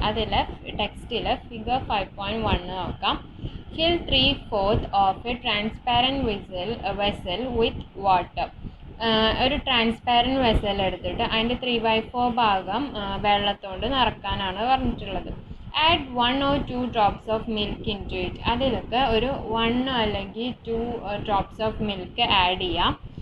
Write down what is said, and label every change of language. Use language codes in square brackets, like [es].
[ml] അതിൽ ടെക്സ്റ്റിൽ ഫിഗർ 5.1 നോക്കാം. [en] Fill 3/4 of a transparent vessel with water. [ml] ഒരു ട്രാൻസ്പാരൻറ്റ് വെസൽ എടുത്തിട്ട് അതിൻ്റെ 3/4 ഭാഗം വെള്ളത്തോണ്ട് നിറക്കാനാണ് പറഞ്ഞിട്ടുള്ളത്. [en] Add 1 or 2 drops of milk into it. [ml] അതിലൊക്കെ ഒരു 1 അല്ലെങ്കിൽ 2 [en] drops of milk [ml] ആഡ് ചെയ്യാം.